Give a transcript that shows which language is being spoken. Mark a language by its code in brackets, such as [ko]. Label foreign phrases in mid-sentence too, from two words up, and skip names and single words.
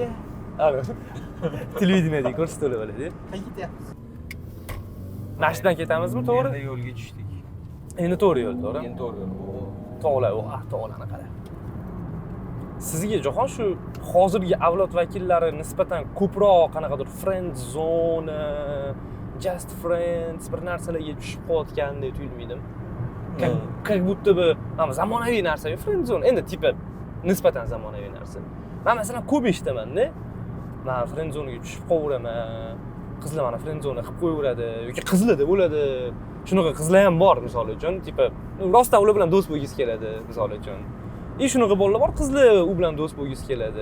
[uz] Televideniyada ko'rsatib oladi. Qayerga ketyapmiz? Mashinadan ketamizmi, to'g'ri? Endi yo'lga tushdik. Endi to'g'ri yo'l, to'g'ri? Endi to'g'ri yo'l. Tog'lar, tog'larni qara. Sizga Jahon shu hozirgi avlod vakillari nisbatan ko'proq qanaqadir [en] friend zone, just friends [uz] bir narsalarga tushib qolayotgandek tuyulmaydimi? [ru] Как будто бы [uz] zamonaviy narsa, [en] friend zone. [uz] Endi tipi nisbatan zamonaviy narsa. Men masalan ko'p eshitaman-da. Men [en] friend zonaga [uz] tushib qolaman. Qizlar mana [en] friend zona [uz] qilib qo'yaveradi yoki qizlarda bo'ladi. Shunaqa qizlar ham bor, misol uchun, tipi rostdan ular bilan do'st bo'lgisi keladi, misol uchun. Shunaqa bolalar bor, qizlar u bilan do'st bo'lgisi keladi.